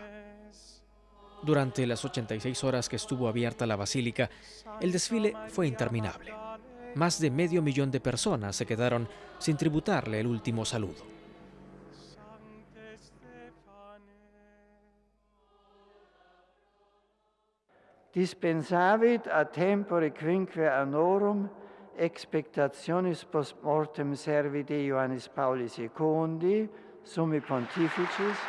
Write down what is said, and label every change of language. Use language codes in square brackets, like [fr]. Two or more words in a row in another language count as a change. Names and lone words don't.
[es] Durante las 86 horas que estuvo abierta la basílica, el desfile fue interminable. Más de 500.000 de personas se quedaron sin tributarle el último saludo. [la] dispensavit a tempore quinque annorum expectationis post mortem servi Dei Ioannis Pauli II, summi pontificis,